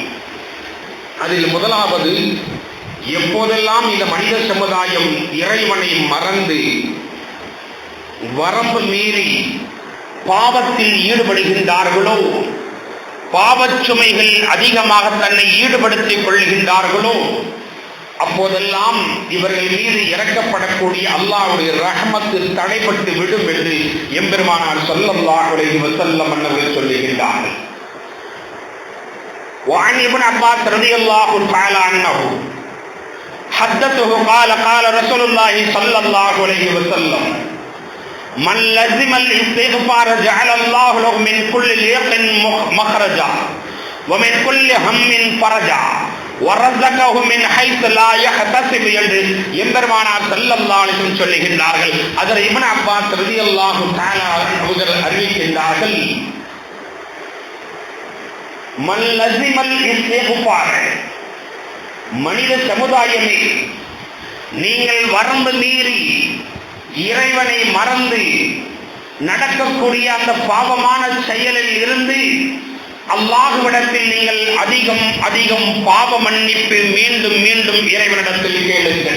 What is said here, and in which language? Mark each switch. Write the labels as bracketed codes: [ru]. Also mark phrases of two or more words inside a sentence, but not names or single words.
[ta] அதில் முதலாவது, எப்போதெல்லாம் இந்த மனித சமுதாயம் இறைவனை மறந்து வரம்பு மீறி பாவத்தில் ஈடுபடுகின்றார்களோ, பாவச்சுமைகள் அதிகமாக தன்னை ஈடுபடுத்திக் கொள்கின்றார்களோ, அப்போதெல்லாம் இவர்கள் மீது இறக்கப்படக்கூடிய அல்லாஹ்வுடைய ரஹமத்து தடைபட்டு விடும் என்று எம்பெருமானார் [ar] صلى الله عليه وسلم [ta] அவர்கள் சொல்லுகின்றார்கள். [ar] وعن ابن عباس رضي الله تعالى عنه حدثه قال قال رسول الله صلى الله عليه وسلم من لزم الاستغفار جعل الله له من كل ضيق مخرجا ومن كل هم فرجا ورزقه من حيث لا يحتسب [ta] என்று எம்பெருமானார் [ar] صلى الله عليه وسلم சொல்லுகின்றார்கள். [ta] அதர் இப்னு அப்பாஸ் [ar] رضي الله تعالى [ta] அவர்கள் அறிவிக்கின்றார்கள், [ar] من لزم الاستغفار, [ta] மனித சமுதாயமே, நீங்கள் வரம்பு மீறி இறைவனை மறந்து நடக்கக்கூடிய அந்த பாவமான செயலில் இருந்து அல்லாஹ்விடத்தில் நீங்கள் அதிகம் அதிகம் பாவ மன்னிப்பு மீண்டும் மீண்டும் இறைவனிடத்தில் கேளுங்கள்.